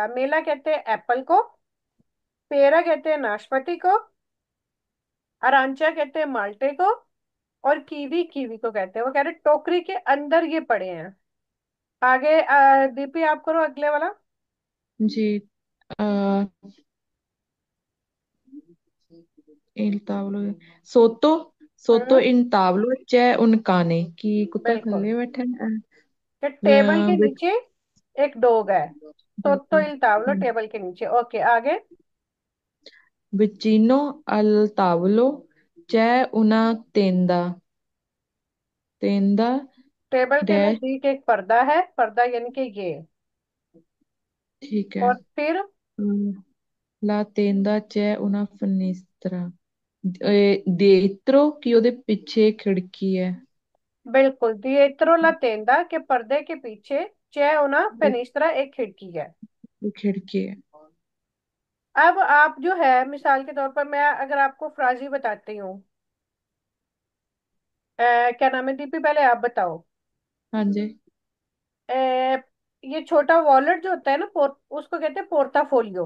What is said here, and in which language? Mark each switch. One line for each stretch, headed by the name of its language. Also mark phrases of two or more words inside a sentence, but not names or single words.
Hindi: मेला कहते हैं एप्पल को, पेरा कहते हैं नाशपाती को, अरांचा कहते हैं माल्टे को, और कीवी कीवी को कहते हैं। वो कह रहे टोकरी के अंदर ये पड़े हैं। आगे दीपी आप करो अगले वाला। जी। आ,
Italian: il tavolo sotto sotto हम्म। il tavolo c'è un cane
Hindi: कि कुत्ता बिल्कुल। थल्ले बैठा है। कि टेबल के बिच नीचे एक डॉग है। तो
Italian: il tavolo
Hindi: टेबल के नीचे। ओके आगे।
Italian: vicino al tavolo c'è una tenda
Hindi: टेबल के डैश नजदीक एक पर्दा है, पर्दा यानी कि ये। ठीक है। और फिर
Italian: la tenda c'è una finestra dietro
Punjabi: कि ਉਹਦੇ ਪਿੱਛੇ ਖਿੜਕੀ है।
Hindi: बिल्कुल
Italian: dietro la tenda
Hindi: के पर्दे के पीछे
Italian: c'è una finestra
Hindi: एक खिड़की है। खिड़की है। अब आप जो है मिसाल के तौर पर मैं अगर आपको फ्राजी बताती हूँ, क्या नाम है दीपी पहले आप बताओ। हाँ जी। अ, ये छोटा वॉलेट जो होता है ना उसको कहते हैं पोर्टाफोलियो।